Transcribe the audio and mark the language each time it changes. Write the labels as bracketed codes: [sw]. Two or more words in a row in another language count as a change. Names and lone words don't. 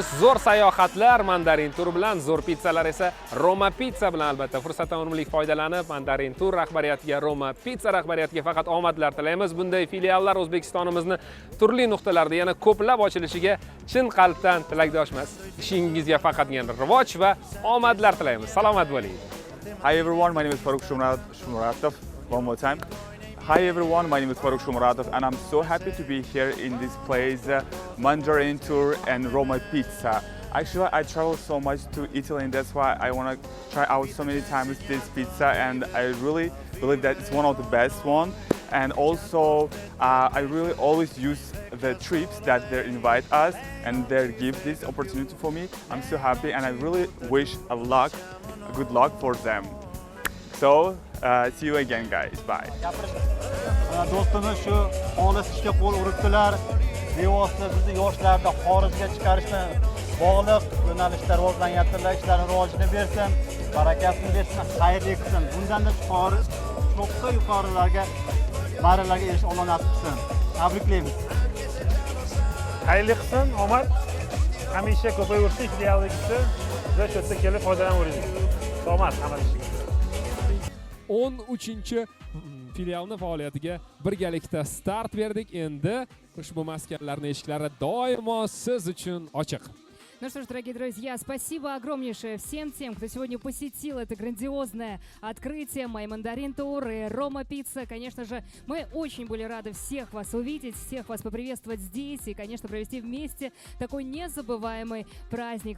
[uz] Zo'r sayohatlar Mandarin tur bilan, zo'r pizzalar esa Roma Pizza bilan albatta. Fursatdan unumli foydalanib, Mandarin tur rahbariyatiga, Roma Pizza rahbariyatiga faqat omadlar tilaymiz. Bunday filiallar O'zbekistonimizni turli nuqtalarda yana ko'plab ochilishiga chin qalbdan tilakdoshmiz. Ishingizga faqatgina rivoj va omadlar tilaymiz. Salomat bo'ling. [en] Hi everyone, my name is Faruk Shomuratov. One more time. Hi everyone, my name is Faruk Shomuratov and I'm so happy to be here in this place, Mandarin Tour and Roma Pizza. Actually, I travel so much to Italy and that's why I want to try out so many times this pizza and I really believe that it's one of the best one. And also, I really always use the trips that they invite us and they give this opportunity for me. I'm so happy and I really wish good luck for them. So, see you again guys, bye. [uz] Do'stimiz shu olis ishga qo'l uribdilar. Bevosita bizni yoshlarni xorijga chiqarishni bog'liq yo'nalishda rivojlanyaptilar. Ishlarini rivojini bersin, barakasini bersin, xayrli qilsin. Bundan-da yuqorilarga marralarga erishish Alloh nasib qilsin. Tabriklaymiz. Xayrli qilsin, omad. Hamisha ko'payaversin, filialligisi. Biz shu yerda kelib foydalanaveramiz. Omad hammasiga. 13-chi filialni faoliyatiga birgalikda start berdik. Endi ushbu maskanlarning eshiklari doimo siz uchun ochiq. [ru] Ну что ж, дорогие друзья, спасибо огромнейшее всем тем, кто сегодня посетил это грандиозное открытие My Mandarin Tour и Roma Pizza. Конечно же, мы очень были рады всех вас увидеть, всех вас поприветствовать здесь и, конечно, провести вместе такой незабываемый праздник.